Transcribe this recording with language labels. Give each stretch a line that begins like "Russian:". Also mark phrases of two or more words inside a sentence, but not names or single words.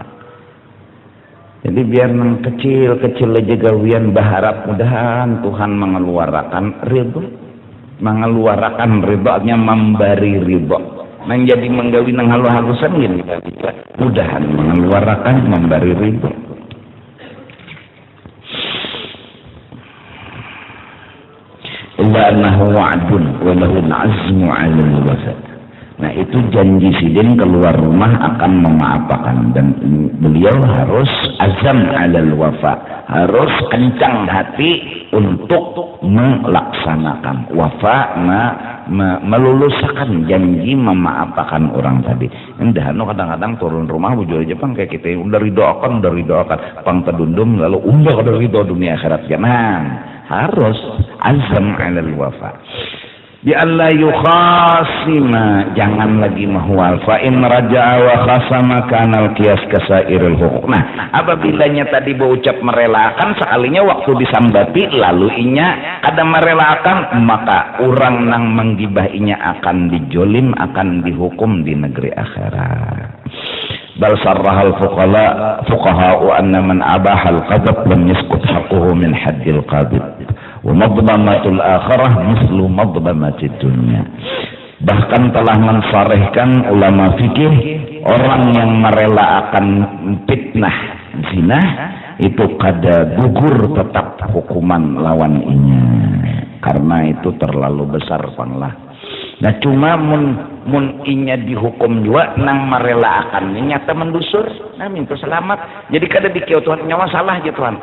Banjar: Jadi biar nang kecil-kecil aja gawian berharap mudahan Tuhan mengeluarkan ridho, mengeluarkan ridhonya, memberi ridho. Menjadi menggawi nang halu-halusan gini, mudahan mengeluarkan, memberi ridho.
Arabic: إلا أنه وعد وله العزم على الوفاة.
Banjar: Nah itu janji sidin keluar rumah akan memaafkan, dan beliau harus
Arabic: عزم على الوفاء,
Banjar: harus kencang hati untuk melaksanakan wafa, meluluskan janji, memaafkan orang tadi. Indah kadang-kadang turun rumah bujur Jepang kayak kita udah ridoakan pang terdundum lalu udah ridho dunia akhirat. Jangan, harus
Arabic: عزم على الوفاء. بأن لا يخاصم,
Banjar: jangan lagi mahwal.
Arabic: فإن رجع وخاصم كان القياس كسائر الحقوق.
Banjar: Nah, apabila tadi berucap merelakan, sekalinya waktu disambati lalu inya kada merelakan, maka orang nang menggibah inya akan dijolim, akan dihukum di negeri akhirat.
Arabic: بل صرح الفقهاء أن من أباح القذف لم يسقط حقه من حد القاذف. ومظلمة الآخرة مثل مظلمة الدنيا.
Banjar: Bahkan telah mensarehkan ulama fikih, orang yang merelakan fitnah zina itu kada gugur tetap hukuman lawan inya, karena itu terlalu besar panglah. Nah cuma mun inya dihukum juga nang merelakan nyata mendusur, nah minta selamat. Jadi kada dikira Tuhan nyawa salah aja Tuhan.